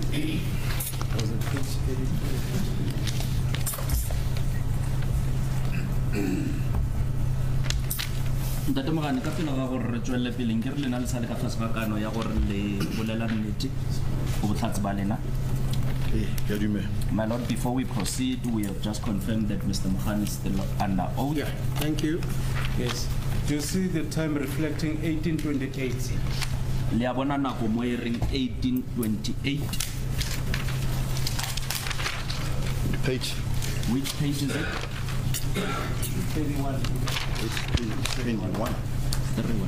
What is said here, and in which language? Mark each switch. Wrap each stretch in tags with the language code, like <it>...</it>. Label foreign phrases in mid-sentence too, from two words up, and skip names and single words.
<en>Was it page 82?</en> <tn>Ntate Mogane ka pele ga gore re tswelle pele nke re lena le sa le ka fase ga kano ya gore le bolela nnete go botlhatsi ba lena.</tn> <en>My Lord, before we proceed, we have just confirmed that Mr. Mogane is still under oath. Yeah, thank you. Yes. Do you see the time reflecting 1828?</en> <tn>Le a bona nako mo e reng 1828.</tn> <en>Page. Which page is it? 31. It's 21. 31.</en>